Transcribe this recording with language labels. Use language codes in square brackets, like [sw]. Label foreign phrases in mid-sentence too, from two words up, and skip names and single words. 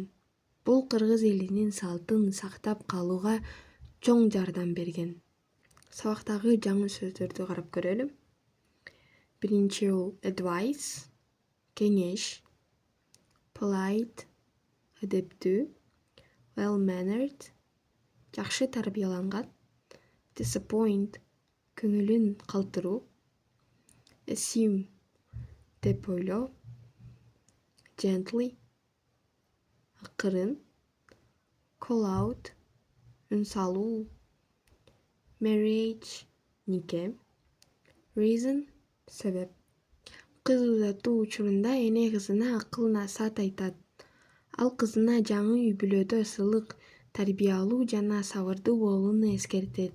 [ky] Бул кыргыз элинин салтын сактап калууга чоң жардам берген. Сабактагы жаңы сөздөрдү карап көрөлү. Биринчи бул advice кеңеш. Polite адептүү. Well-mannered жакшы тарбияланган. Disappoint көңүлүн калтыруу. Assume деп ойлоо. Gently акырын. [en] Call out [ky] үн салуу. Marriage нике. Reason себеп. Кыз узатуу учурунда эне кызына акыл насаат айтат. Ал кызына жаңы үй-бүлөдө ысылык, тарбиялуу жана сабырдуу болууну эскертет.